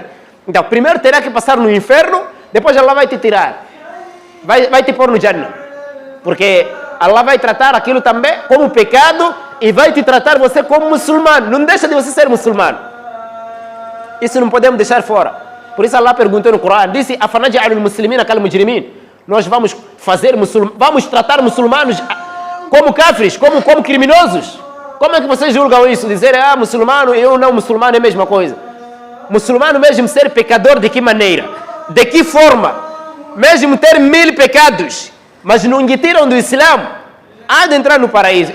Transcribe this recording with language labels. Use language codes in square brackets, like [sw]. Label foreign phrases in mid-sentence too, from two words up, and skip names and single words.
[pt] Então, primeiro terá que passar no inferno, depois Allah vai te tirar, vai te pôr no Jannah, porque Allah vai tratar aquilo também como pecado e vai te tratar você como muçulmano. Não deixa de você ser muçulmano. Isso não podemos deixar fora. Por isso Allah perguntou no Corão, disse: [ar] "أفنجعل المسلمين كالمجرمين?" [pt] Nós vamos tratar muçulmanos como kafres, como criminosos. Como é que vocês julgam isso? Dizer, muçulmano e eu não muçulmano é a mesma coisa. Muçulmano mesmo ser pecador, de que maneira? De que forma? Mesmo ter 1000 pecados, mas não lhe tiram do Islã, há de entrar no paraíso.